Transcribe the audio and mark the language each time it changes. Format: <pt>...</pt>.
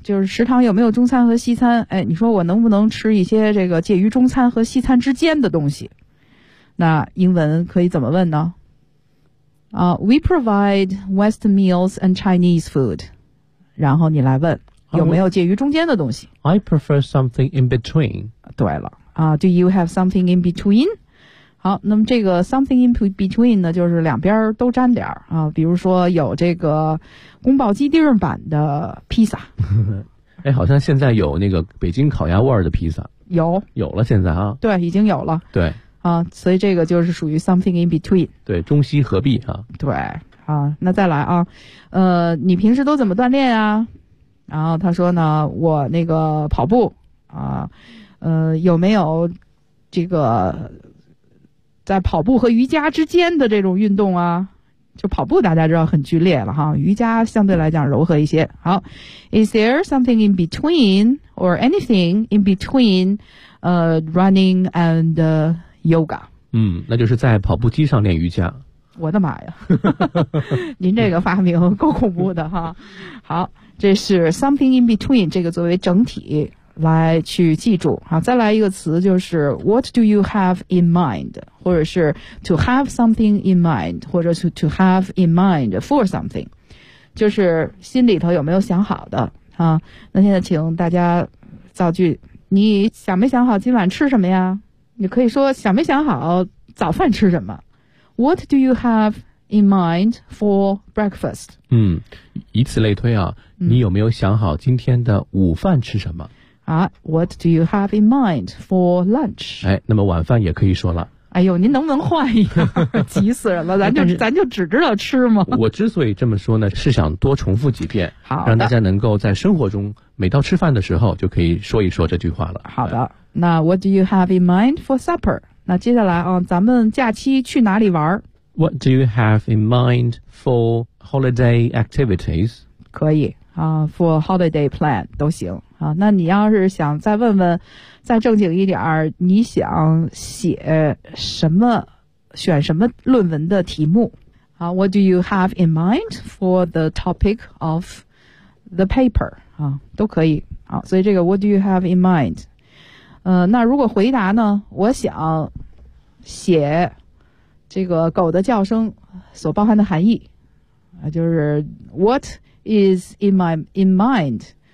<zh>就是食堂有没有中餐和西餐？哎，你说我能不能吃一些这个介于中餐和西餐之间的东西？那英文可以怎么问呢？</zh> <en>We provide West meals and Chinese food，</en> <zh>然后你来问。有没有介于中间的东西</zh> <en>？I prefer something in between。对了，啊、，Do you have something in between？</en> <zh>好，那么这个</zh> <en>something in between</en> <zh>呢，就是两边都沾点儿啊。比如说有这个宫保鸡丁版的披萨，哎，好像现在有那个北京烤鸭味儿的披萨，有了现在啊？对，已经有了。对，啊，所以这个就是属于</zh> <en>something in between。</en> <zh>对，中西合璧啊。对，啊，那再来啊，你平时都怎么锻炼啊？然后他说呢，我那个跑步啊，有没有这个在跑步和瑜伽之间的这种运动啊？就跑步大家知道很剧烈了哈，瑜伽相对来讲柔和一些。</zh> <en>好 ，Is there something in between or anything in between, running and yoga？</en> <zh>嗯，那就是在跑步机上练瑜伽。我的妈呀，您这个发明够恐怖的哈。好。这是</zh> <en>something in between，</en> <zh>这个作为整体来去记住。好，再来一个词，就是</zh> <en>what do you have in mind，</en> <zh>或者是</zh> <en>to have something in mind，</en> <zh>或者是</zh> <en>to have in mind for something，</en> <zh>就是心里头有没有想好的啊。那现在请大家造句，你想没想好今晚吃什么呀？你可以说想没想好早饭吃什么。</zh> <en>What do you have in mind for breakfast?</en> <zh>嗯，以此类推啊，你有没有想好今天的午饭吃什么？</zh> <en>啊 ，What do you have in mind for lunch?</en> <zh>哎，那么晚饭也可以说了。哎呦，您能不能换一样？急死人了，咱就只知道吃吗？我之所以这么说呢，是想多重复几遍，好，让大家能够在生活中每到吃饭的时候就可以说一说这句话了。好的，那</zh> <en>What do you have in mind for supper?</en> <zh>那接下来啊，咱们假期去哪里玩</zh> <en>？What do you have in mind for holiday activities?</en> <zh>可以啊 ，</zh> <en>for holiday plan</en> <zh>都行。啊，那你要是想再问问，再正经一点儿，你想写什么，选什么论文的题目？</zh> <en>啊 ，What do you have in mind for the topic of the paper？</en> <zh>啊，都可以。啊，所以这个</zh> <en>What do you have in mind？</en> <zh>那如果回答呢，我想写这个狗的叫声所包含的含义，啊，就是</zh> <en>What is in mind？</en>